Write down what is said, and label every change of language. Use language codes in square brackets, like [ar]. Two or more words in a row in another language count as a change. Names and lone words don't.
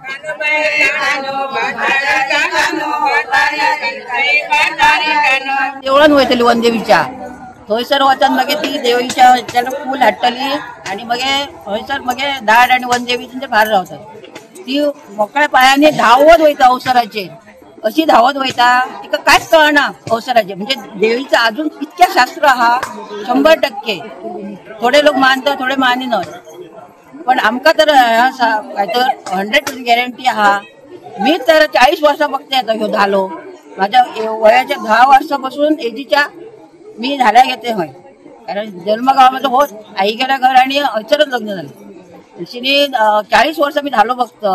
[kok] देवळान वयतली वनदेवीच्या थंयसर वचन मागे ती देवीच्या फूल हाडटली आनी मागे थंयसर मागे धाड आनी वनदेवी तेंचे भायर रावतात। ती मोकळ्या पांयांनी धांवत वयता अवसराचेर, अशी धांवत वयता तिका कांयच कळना अवसराचेर। म्हणजे देवीचं अजून इतकें शास्त्र आहा 100%। थोडे लोक मानतात थोडे मानिनात, पण आमकां तर काय तर 100% गॅरंटी आहा। [mr] मी तर 40 वर्सां बघते आता ह्यो धालो। माझ्या वयाच्या 10 वर्षापासून एजीच्या मी धाल्या घेते हय, कारण जन्मगावामध्ये होत आई गेल्या घर आणि हयसरच लग्न झालं। तशी 40 वर्सां मी धालो बघतो।